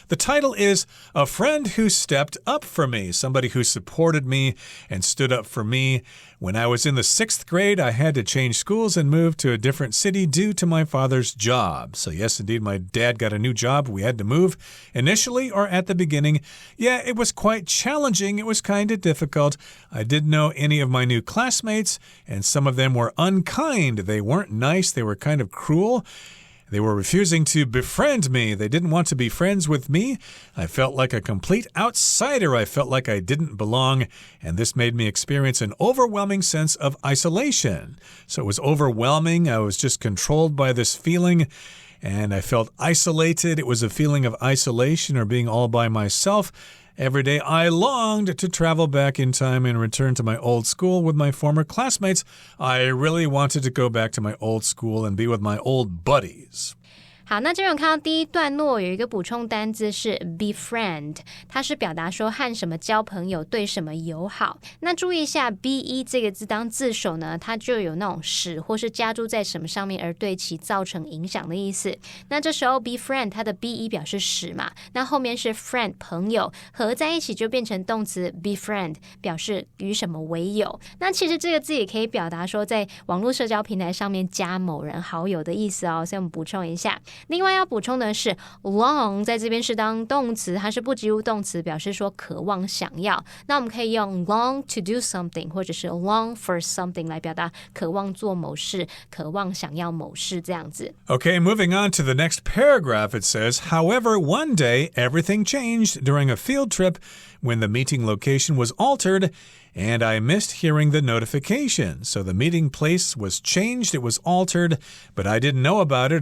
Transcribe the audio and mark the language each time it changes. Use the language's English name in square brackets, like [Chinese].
[English] The title is A Friend Who Stepped Up for Me. Somebody who supported me and stood up for me. When I was in the 6th grade, I had to change schools and move to a different city due to my father's job. So yes, indeed, my dad got a new job. We had to move. Initially, or at the beginning, yeah, it was quite challenging. It was kind of difficult. I didn't know any of my new classmates, and some of them were unkind. They weren't nice. They were kind of cruel.They were refusing to befriend me. They didn't want to be friends with me. I felt like a complete outsider. I felt like I didn't belong, and this made me experience an overwhelming sense of isolation. So it was overwhelming. I was just controlled by this feeling, and I felt isolated. It was a feeling of isolation or being all by myself.Every day I longed to travel back in time and return to my old school with my former classmates. I really wanted to go back to my old school and be with my old buddies. [Chinese] 好，那这边我看到第一段落有一个补充单字是 befriend， 它是表达说和什么交朋友，对什么友好。那注意一下 be 这个字当字首呢，它就有那种使或是加注在什么上面而对其造成影响的意思。那这时候 befriend 它的 be 表示使嘛，那后面是 friend 朋友，合在一起就变成动词 befriend， 表示与什么为友。那其实这个字也可以表达说在网络社交平台上面加某人好友的意思哦，所以我们补充一下。另外要补充的是 long 在这边是当动词，它是不及物动词，表示说渴望想要。那我们可以用 [English] long to do something [Chinese] 或者是 [English] long for something [Chinese] 来表达渴望做某事，渴望想要某事这样子。 [English] Okay, moving on to the next paragraph, it says, However, one day everything changed during a field trip when the meeting location was altered and I missed hearing the notification. So the meeting place was changed, it was altered, but I didn't know about it.